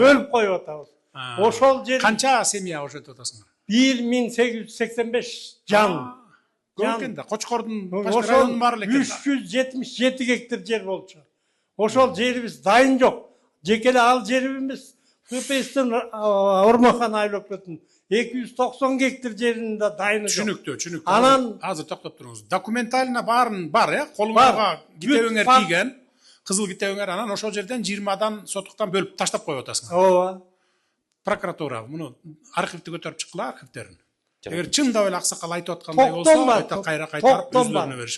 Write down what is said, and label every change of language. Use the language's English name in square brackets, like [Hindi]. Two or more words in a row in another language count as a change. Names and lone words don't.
[Kyrgyz] Бөлүп коюп атабыз. Ошол жер канча семья ошентип атасыңар? 1885 жан. Экен да, Кочкордун башка районунун баары экен. 377 гектар жер болчу. Ошол жерибиз дайын жок. Жеке эле ал жерибиз [Kazakh] Көпестен Ормахан айлап кеттім. 290 гектар жерінде дайыны жоқ. [Kyrgyz] Түшүнүктүү. Анан азыр токтоп туруңуз. Документально барын бар, колуңузга китебиңер кийген, кызыл китебиңер, анан ошол жерден 20 сотуктан бөлүп таштап коюп атасың. Ооба. Прокуратура муну архивди көтөрүп чыккыла, архивтерин. Эгер чындап эле аксакал айтып аткандай болсо, айта кайра кайтарып өзүлөрүнө беришим.